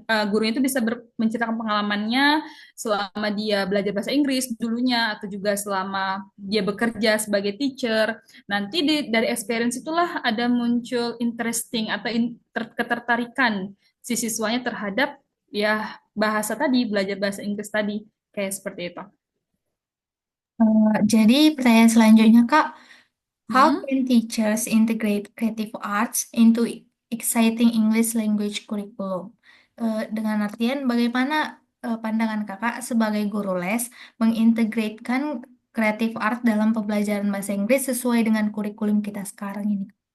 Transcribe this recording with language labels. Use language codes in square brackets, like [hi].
[id] Guru itu bisa menceritakan pengalamannya selama dia belajar bahasa Inggris dulunya atau juga selama dia bekerja sebagai teacher. Nanti dari experience itulah ada muncul interesting atau ketertarikan si siswanya terhadap ya bahasa tadi, belajar bahasa Inggris tadi kayak seperti itu. Jadi pertanyaan selanjutnya Kak, [en] how Hmm. can teachers integrate creative arts into exciting English language curriculum? [id] Dengan artian bagaimana pandangan Kakak sebagai guru les mengintegrasikan creative art dalam pembelajaran bahasa Inggris sesuai dengan kurikulum kita sekarang ini?